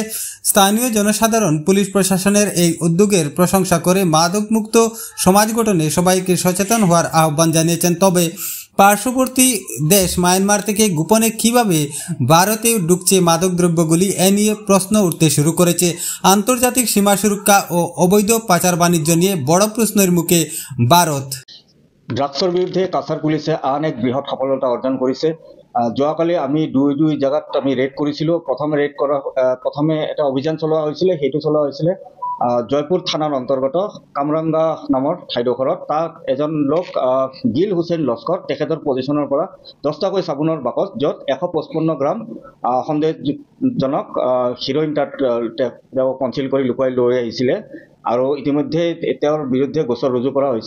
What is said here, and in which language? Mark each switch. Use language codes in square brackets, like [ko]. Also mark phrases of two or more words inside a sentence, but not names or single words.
[bn] স্থানীয় জনসাধারণ পুলিশ প্রশাসনের এই উদ্যোগের প্রশংসা করে মাদকমুক্ত সমাজ গঠনে সবাইকে সচেতন হওয়ার আহ্বান জানিয়েছেন। তবে পার্শ্ববর্তী দেশ মায়ানমার থেকে গোপনে কিভাবে ভারতে ঢুকছে মাদকদ্রব্যগুলি, এ নিয়ে প্রশ্ন উঠতে শুরু করেছে। আন্তর্জাতিক সীমা সুরক্ষা ও অবৈধ পাচার বাণিজ্য নিয়ে বড় প্রশ্নের মুখে ভারত। [as] ড্রাগছৰ বিৰুদ্ধে কাছাৰ পুলিচে আন এক বৃহৎ সফলতা অৰ্জন কৰিছে। যোৱাকালি আমি দুই জেগাত আমি ৰেড কৰিছিলোঁ। প্ৰথমে এটা অভিযান চলোৱা হৈছিলে, সেইটো চলোৱা হৈছিলে জয়পুৰ থানাৰ অন্তৰ্গত কামৰাঙ্গা নামৰ ঠাইডোখৰত। তাত এজন লোক গিল হুছেইন লস্কৰ, তেখেতৰ পজিশ্যনৰ পৰা 10টাকৈ চাবোনৰ বাকচ, য'ত 155 গ্ৰাম সন্দেহজনক হিৰ'ইন তাত তেওঁ কনচিল কৰি লুকুৱাই লৈ আহিছিলে আৰু ইতিমধ্যে তেওঁৰ বিৰুদ্ধে গোচৰ ৰুজু কৰা হৈছে।